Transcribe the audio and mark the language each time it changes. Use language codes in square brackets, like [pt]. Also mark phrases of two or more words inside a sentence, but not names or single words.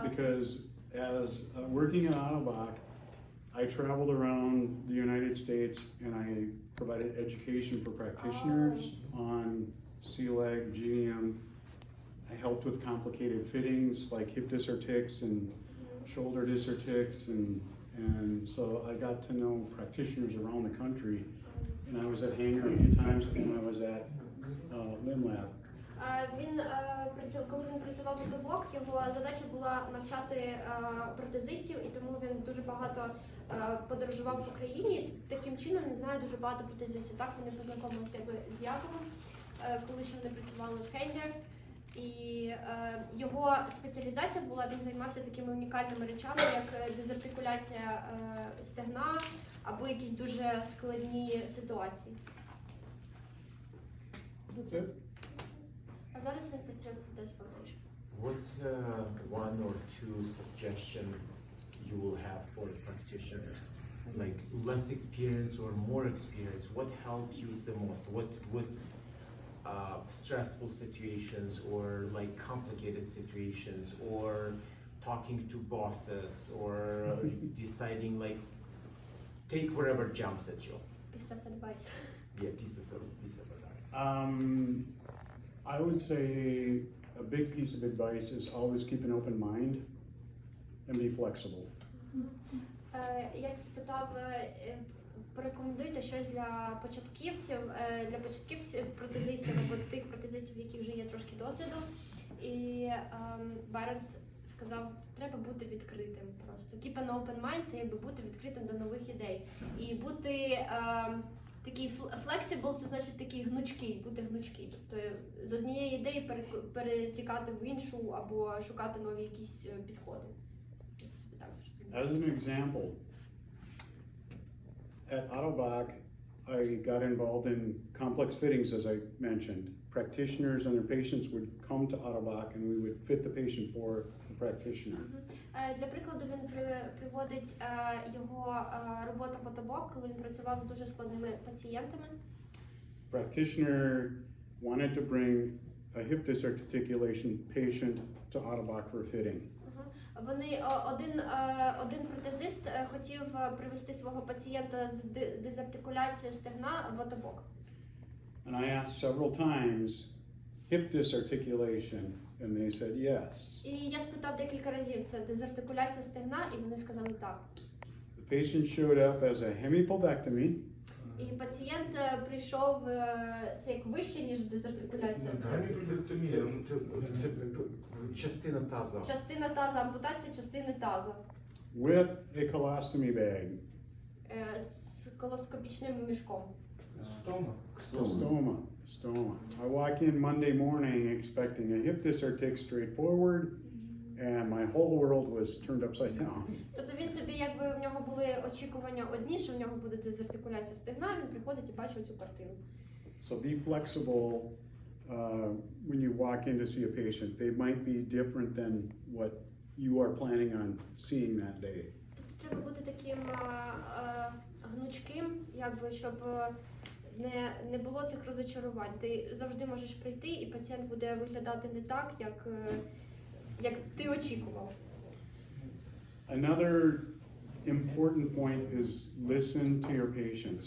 [en] because as working at Autobach, I traveled around the United States and I provided education for practitioners on CLEG, GM. I helped with complicated fittings like hip dysartics and shoulder dysartics, and so I got to know practitioners around the country. And I was at Hangar a few times when I was at LimLab. [uk] Коли він працював в Отобок, його задача була навчати протезистів, і тому він дуже багато подорожував в Україні. Таким чином він знає дуже багато протезистів. Так вони познайомилися з Яковом, коли ще вони працювали в Hangar. І його спеціалізація була, він займався такими унікальними речами, як дезартикуляція стегна або якісь дуже складні ситуації. [en] That's it. [uk] А зараз він працює в Протез Foundation. [en] What one or two suggestion you will have for practitioners, like less experience or more experience? What helped you the most? What stressful situations or like complicated situations or talking to bosses or deciding like take whatever jumps at you? Piece of advice. Yeah, piece of advice. I would say a big piece of advice is always keep an open mind and be flexible. [uk] Я б спитав, порекомендуйте щось для початківців, протезистів або тих протезистів, в яких вже є трошки досвіду. І Byron сказав, треба бути відкритим просто. [en] Keep an open mind – [uk] це якби бути відкритим до нових ідей. І бути такий flexible – це значить такий гнучкий, бути гнучкий. Тобто з однієї ідеї перетікати в іншу або шукати нові якісь підходи. [en] As an example, at Autobach, I got involved in complex fittings, as I mentioned. Practitioners and their patients would come to Autobach and we would fit the patient for the practitioner. [uk] Для прикладу, він приводить його роботу в Отобок, коли він працював з дуже складними пацієнтами. [en] Practitioner wanted to bring a hip disarticulation patient to Autobach for fitting. [uk] Один протезист хотів привести свого пацієнта з дезартикуляцією стегна в Отобок. [en] And I asked several times, hip disarticulation, and they said yes. [uk] І я спитав декілька разів, це дезартикуляція стегна, і вони сказали так. [en] The patient showed up as a hemipelvectomy. [uk] І пацієнт прийшов, це як вище, ніж дезартикуляція. Це частина таза. Частина таза, ампутація частини таза. [en] With a colostomy bag. [uk] З колоскопічним мішком. [en] Stoma. I walk in Monday morning expecting a hip disartic straight forward, and my whole world was turned upside down. [uk] Тобто він собі, якби в нього були очікування одні, що в нього буде дезартикуляція стегна, він приходить і бачить цю картину. [en] So be flexible when you walk in to see a patient. They might be different than what you are planning on seeing that day. [uk] Тобто треба бути таким гнучким, якби, щоб не було цих розочарувань. Ти завжди можеш прийти, і пацієнт буде виглядати не так, як ти очікував. [en] Another important point is listen to your patients.